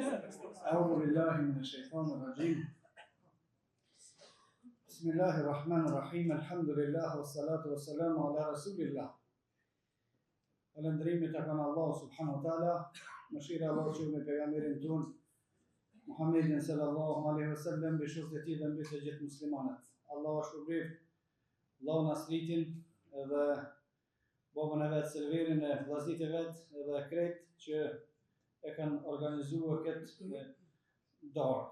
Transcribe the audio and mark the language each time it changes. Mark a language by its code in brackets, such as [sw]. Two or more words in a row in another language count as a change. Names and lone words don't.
[ar] أعوذ بالله من الشيطان الرجيم. بسم الله الرحمن الرحيم. الحمد لله والصلاة والسلام على رسول الله. [sq] Falëndrimi tek Allahu [ar] سبحانه وتعالى, [sq] mëshira e Allahut qoftë me pejgamberin ton Muhammedin [ar] صلى الله عليه وسلم, [sq] me shokët e tij dhe mbi të gjithë muslimanët. Allahu shpërblet Allahun asritin dhe babën e vet Selverin e vllazit e vet dhe krejt që e kanë organizuar këtë darkë.